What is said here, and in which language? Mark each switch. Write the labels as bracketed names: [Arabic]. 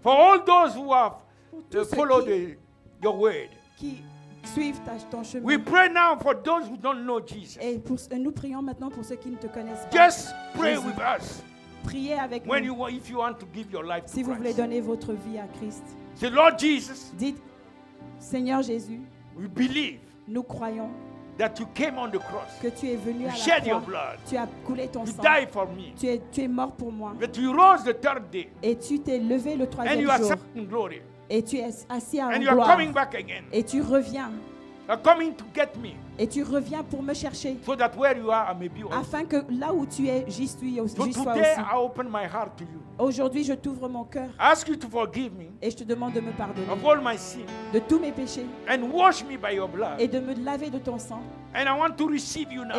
[English] For all those who have followed your word. [French] Qui suivent ton chemin. [English] We pray now for those who don't know Jesus. [French] Et nous prions maintenant pour ceux qui ne te connaissent pas. [English] Just pray with us. [French] Priez avec [English] When [French] nous. [English] if you want to give your life [French] Si [English] to [French] vous voulez [English] Christ. [French] donner votre vie à Christ. [English] Say, Lord Jesus, [French] Dites, Seigneur Jésus, [English] we believe [French] nous croyons [English] that you came on the cross. [French] que tu es venu à [English] Shed [French] la [English] your [French] croix. [English] blood. [French] Tu as coulé ton [English] You [French] sang. [English] died for me. [French] Tu es mort pour moi. [English] But you rose the third day. [French] Et tu t'es levé le [English] And [French] troisième [English] you are [French] jour. [English] sat in glory. [French] Et tu es assis en [English] And you are [French] gloire. [English] coming back again. [French] Et tu reviens. [English] You are coming to get me. [French] Et tu reviens pour me chercher. [English] So that where you are, I may be also. [French] Afin que là où tu es, j'y sois [English] So [French] aussi. [English] today I open my heart to you. [French] Aujourd'hui, je t'ouvre mon cœur. [English] I ask you to forgive me [French] Et je te demande de me pardonner [English] of all my sin. [French] de tous mes péchés. [English] And wash me by your blood. [French] Et de me laver de ton sang. [English] And I want to receive you now